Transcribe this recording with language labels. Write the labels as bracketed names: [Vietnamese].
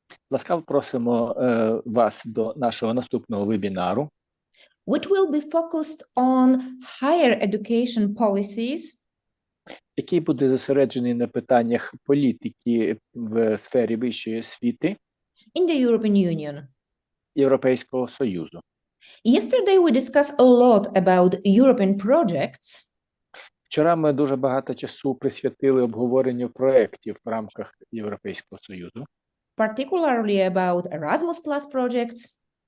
[Ukrainian] Ласкаво просимо вас до нашого наступного вебінару, [English] Which will be focused on higher education policies [Ukrainian] який буде зосереджений на питаннях політики в сфері вищої освіти [English] in the European Union. [Ukrainian] Європейського Союзу. [English] Yesterday, we discussed a lot about European projects, [Ukrainian] Вчора ми дуже багато часу присвятили обговоренню проєктів в рамках Європейського Союзу, [English] particularly about Erasmus Plus projects,